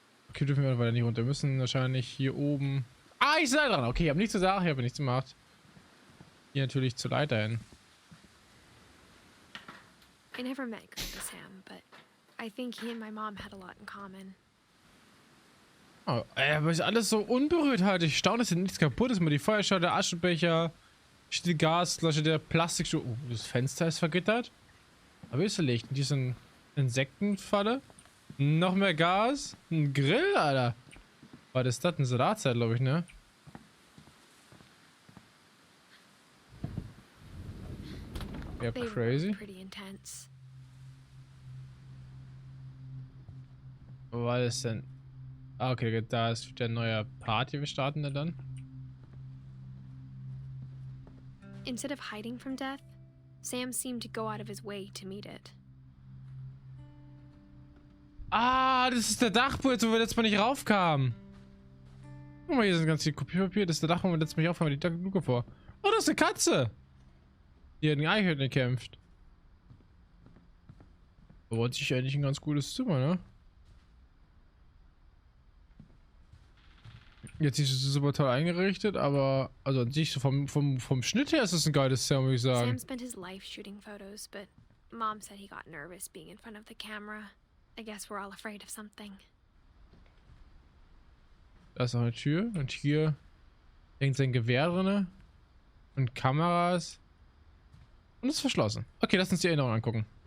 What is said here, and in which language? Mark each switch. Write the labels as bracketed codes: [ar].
[de] Okay, dürfen wir weiter nicht runter. Wir müssen wahrscheinlich hier oben... Ah, ich sei dran. Okay, ich habe nichts gesagt. Ich habe nichts gemacht. Hier natürlich zur Leiter hin. [en] I never met Grandpa Sam, but I think he and my mom had a lot in common. [de] Oh, aber ist alles so unberührt halt. Ich staune, dass hier nichts kaputt ist. Mal die Feuerschale, der Aschenbecher, die Gasflasche, der Plastikschuh. Oh, das Fenster ist vergittert. Aber ist Licht. Hier ist eine Insektenfalle. Noch mehr Gas. Ein Grill, Alter. Was ist das? Eine Salatzeit, glaube ich, ne? Ja, [en] They were crazy. pretty intense. [de] Wo war das denn? Ah, okay, da ist der neue Party. Wir starten da dann. [en] Instead of hiding from death, Sam seemed to go out of his way to meet it. [de] Ah, das ist der Dachboden, wo wir letztes Mal nicht raufkamen. Guck mal, hier sind ganz viel Kopierpapier. Das ist der Dach, wo wir letztes Mal nicht raufkamen. Die Luke vor. Oh, das ist eine Katze. Die hat den Eichhörnchen gekämpft. Aber sich eigentlich ein ganz gutes Zimmer, ne? Jetzt ist es super toll eingerichtet, aber also an sich so vom Schnitt her ist es ein geiles Zimmer, würde ich sagen. [en] Sam spent his life shooting photos, but Mom said he got nervous being in front of the camera. I guess we're all afraid of something. [de] Da ist noch eine Tür und hier hängt sein Gewehr drin und Kameras und ist verschlossen. Okay, lass uns die Erinnerung angucken.